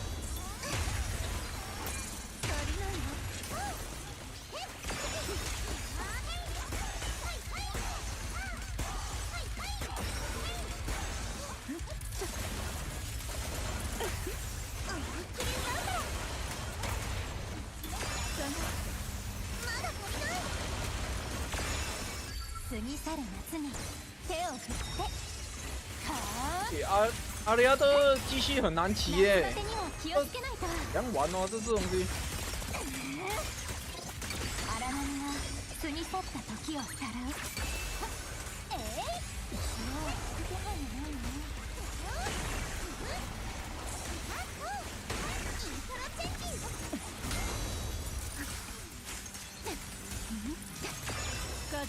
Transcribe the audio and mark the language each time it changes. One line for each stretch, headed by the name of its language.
Japanese: 過ぎ去る夏に手を振っては
Chinese: 阿里亚的机器很难骑耶，
Japanese: 夏バテにも気をつけないと。
Chinese: 怎样玩哦？这东西。
Japanese: 荒波が過ぎ去った時をさらう。